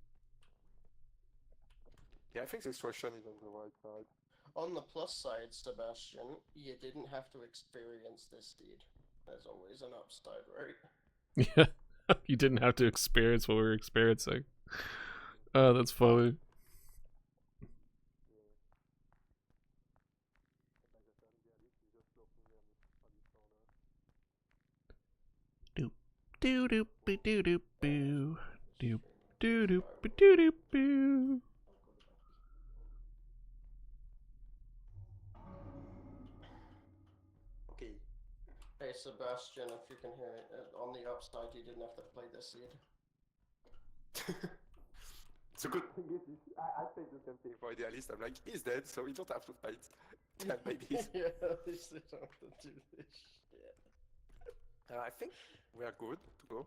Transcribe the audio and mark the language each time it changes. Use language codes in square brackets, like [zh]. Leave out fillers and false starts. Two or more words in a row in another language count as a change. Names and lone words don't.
[en] Yeah, I think the extraction is on the right side. On the plus side, Sebastion, you didn't have to experience this deed. There's always an upside, right? Yeah, you didn't have to experience what we were experiencing. Oh, that's funny. Doop doo doop be doo doop boo. Doop doo doop be doo doop boo. Okay. Hey, Sebastion, if you can hear it, on the upside, you didn't have to play this seed. The good thing is, I played the same thing for Idealist. I'm like, he's dead, so we don't have to fight. Yeah, maybe. Yeah, at least they don't have to do this shit. I think we are good to go.